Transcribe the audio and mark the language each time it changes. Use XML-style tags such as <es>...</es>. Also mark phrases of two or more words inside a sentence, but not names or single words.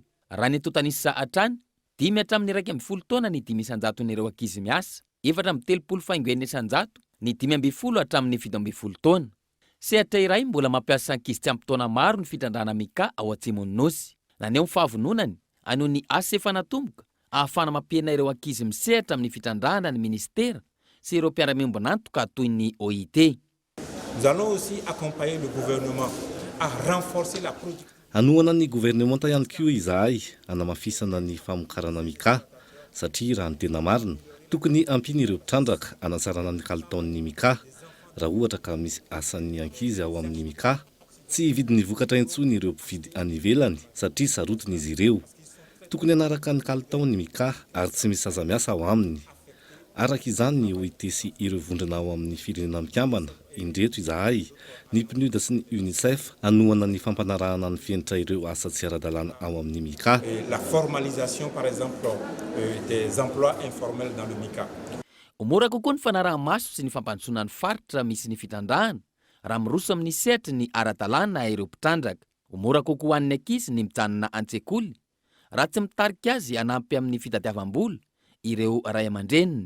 <mg>Raha ny totanisa hatrany 5 hatramin'ny 110 taona ny 500 n'ireo ankizy miasa, 430 ny 5 hatramin'ny 17 taona. Sehatra iray mbola mampiasa ankizy tsy ampy-taona maro ny fitrandrana mika ao Atsimon'ny Nosy. Naneo ny fahavononany anio ny asa efa natomboka ahafana mampiena ireo ankizy misehatra amin'ny fitrandrana ny ministera sy ireo mpiara-miombonantoka toy ny OIT.</mg> <fr>Nous allons aussi accompagner le gouvernement à renforcer la production.</fr> <mg>Anoana ny gouvernemanta ihany koa izahay anamafisana ny famokarana mika satria raha ny tena marina tokony ampiny ireo mpitrandraka anatsarana ny kalitaon'ny mika. Raha ohatra ka misy asan'ny ankizy ao amin'ny mika, tsy hividiny vokatra intsony ireo mpividy any ivelany satria sarotiny izy ireo. Tokony anaraka ny kalitaon'ny mika ary tsy misy aza-miasa ao aminy. Araka izany ny OIT sy ireo vondrona ao amin'ny firenena mikambana indreto izahay ny PNUD sy ny UNICEF anoana ny fampanarahana ny fienitra ireo asa tsy ara-dalàna ao amin'ny mika.</mg> <fr>La formalisation par exemple des emplois informels dans le mika.</fr> <mg>Mora kokoa ny fanaraha-maso sy ny fampandrosoana ny faritra misy ny fitandrahana raha miroso amin'ny sehatra ny ara-dalàna ireo mpitrandraka. Mora kokoa an'ny ankizy ny mijanona an-tsekoly raha tsy mitarika azy anampy amin'ny fitadiavam-bola ireo ray aman-dreniny.</mg>